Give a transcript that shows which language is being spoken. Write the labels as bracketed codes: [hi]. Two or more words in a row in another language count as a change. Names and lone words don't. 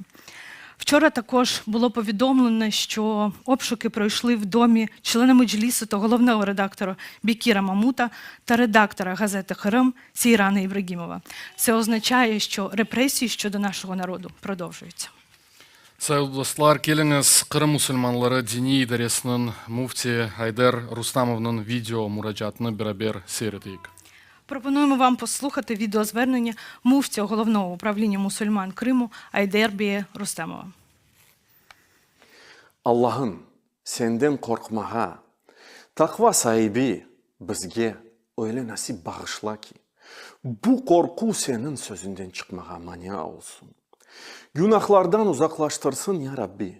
[uk] Вчора також було повідомлено, що обшуки пройшли в домі члена Меджлісу та головного редактора Бекіра Мамута та редактора газети «Кырым» Сейрана Ибрагимова. Це означає, що репресії щодо нашого народу продовжуються. [crh] Sayın dostlar, keliniz Kırım Müslümanları Dini İdaresi'nin mufti Ayder Rustamov'un video müracaatını beraber seyredeyik. [uk] Пропонуємо вам послухати відеозвернення муфтія головного управління мусульман Криму Айдербие Рустамова. [crh] Allah'ım senden korkmağa, takva sahibi bizge öyle nasip bağışla ki, bu korku senin sözünden çıkmağa mania olsun. Günahlardan uzaklaştırsın ya Rabbi.